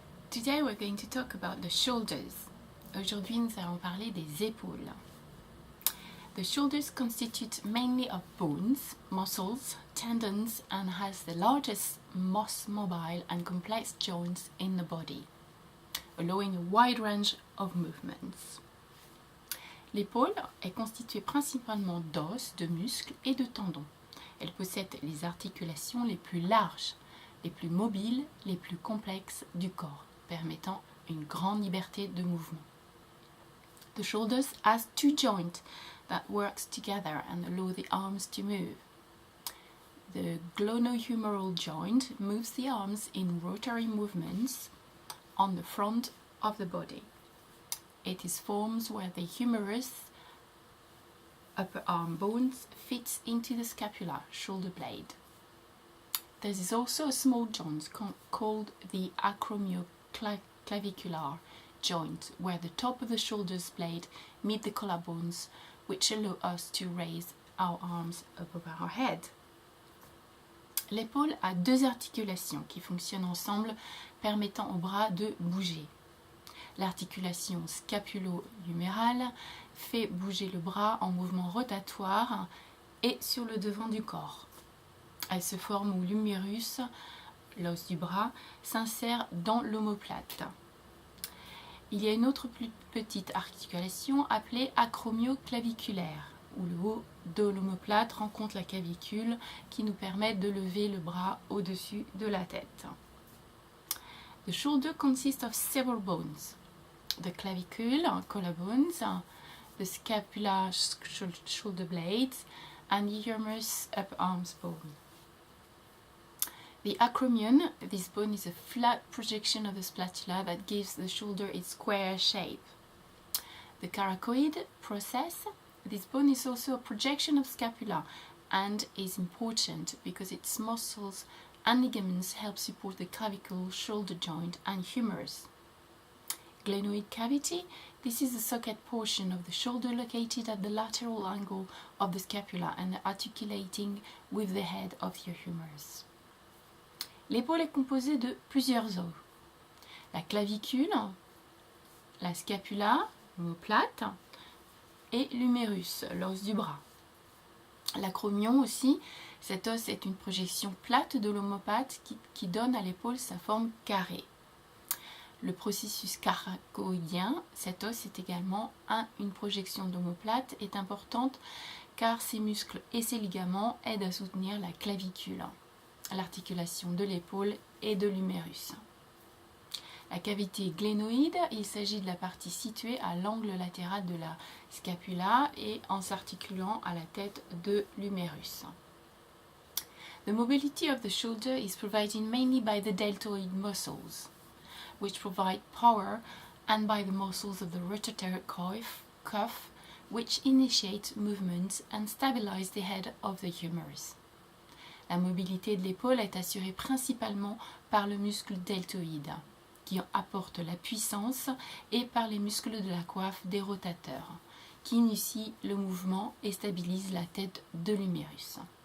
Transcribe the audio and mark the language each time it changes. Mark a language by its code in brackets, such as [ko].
[en] Today we're going to talk about the shoulders. [fr] Aujourd'hui nous allons parler des épaules. [en] The shoulders constitute mainly of bones, muscles, tendons and has the largest, most mobile and complex joints in the body, allowing a wide range of movements. [fr] L'épaule est constituée principalement d'os, de muscles et de tendons. Elle possède les articulations les plus larges, les plus mobiles, les plus complexes du corps, permettant une grande liberté de mouvement. [en] The shoulders has two joints that works together and allow the arms to move. The glenohumeral joint moves the arms in rotary movements on the front of the body. It is formed where the humerus upper arm bones fits into the scapula, shoulder blade. There is also a small joint called the acromioclavicular joint, where the top of the shoulder's blade meet the collarbones, which allow us to raise our arms above our head. [fr] L'épaule a deux articulations qui fonctionnent ensemble, permettant au bras de bouger. L'articulation scapulo-humérale fait bouger le bras en mouvement rotatoire et sur le devant du corps. Elle se forme où l'humérus, l'os du bras, s'insère dans l'omoplate. Il y a une autre plus petite articulation appelée acromioclaviculaire, où le haut de l'omoplate rencontre la clavicule qui nous permet de lever le bras au-dessus de la tête. [en] The shoulder consists of several bones. The clavicule, collarbones, the scapula, shoulder blades, and the humerus, upper arms bone. The acromion, this bone is a flat projection of the spatula that gives the shoulder its square shape. The coracoid process, this bone is also a projection of scapula and is important because its muscles and ligaments help support the clavicle, shoulder joint and humerus. Glenoid cavity, this is the socket portion of the shoulder located at the lateral angle of the scapula and articulating with the head of your humerus. [fr] L'épaule est composée de plusieurs os. La clavicule, la scapula, l'omoplate et l'humérus, l'os du bras. L'acromion aussi, cet os est une projection plate de l'omoplate qui donne à l'épaule sa forme carrée. Le processus coracoïdien, cet os est également une projection d'omoplate, est importante car ses muscles et ses ligaments aident à soutenir la clavicule, l'articulation de l'épaule et de l'humérus. La cavité glénoïde, il s'agit de la partie située à l'angle latéral de la scapula et en s'articulant à la tête de l'humérus. [en] The mobility of the shoulder is provided mainly by the deltoid muscles, which provide power, and by the muscles of the rotator cuff, which initiate movements and stabilize the head of the humerus. [fr] La mobilité de l'épaule est assurée principalement par le muscle deltoïde, qui apporte la puissance, et par les muscles de la coiffe des rotateurs, qui initient le mouvement et stabilisent la tête de l'humérus.